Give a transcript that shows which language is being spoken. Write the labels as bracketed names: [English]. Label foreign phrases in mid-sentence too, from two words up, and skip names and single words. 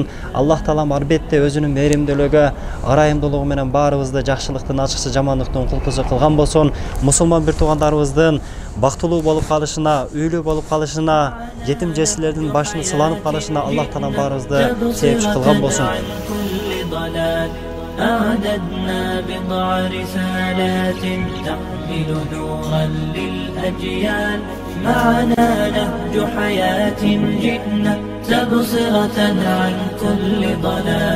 [Kyrgyz] Аллах Таалам арбетте өзүнүн мээримдүүлүгү, ырайымдуулугу менен баарыбызды жакшылыктын ачыкчы, жамандыктын кулкусу кылган болсун. Мусулман бир туугандарыбыздын бактылуу болуп калышына, үйлүү болуп калышына, жетим жесирлердин башын сыланып калышына Аллах Таалам баарыбызды себепчи кылган болсун. [Arabic] أعددنا بضع رسالات تحمل نورا للأجيال، معنا نهج حياة جئنا تبصرة عن كل ضلال.